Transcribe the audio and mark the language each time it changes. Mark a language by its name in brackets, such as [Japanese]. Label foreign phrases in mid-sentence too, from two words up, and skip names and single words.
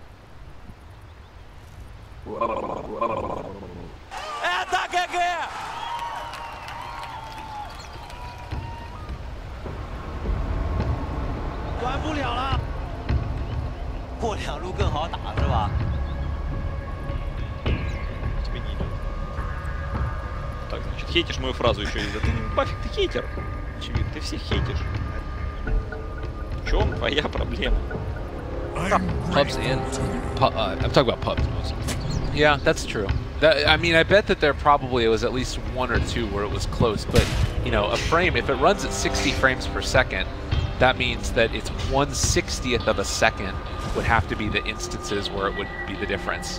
[Russian] Это ГГ! [Chinese] 玩不了了。过两路更好打是吧？ [Russian] Так, значит, хейтишь мою фразу еще и да ты пофиг, ты хейтер. Очевидно, ты всех хейтишь. В чем твоя проблема? [English] Pubs and I'm talking about pubs mostly. Yeah, that's true. I mean, I bet that there probably was at least one or two where it was close, but you know, a frame, if it runs at 60 frames per second, that means that it's 1/60th of a second would have to be the instances where it would be the difference.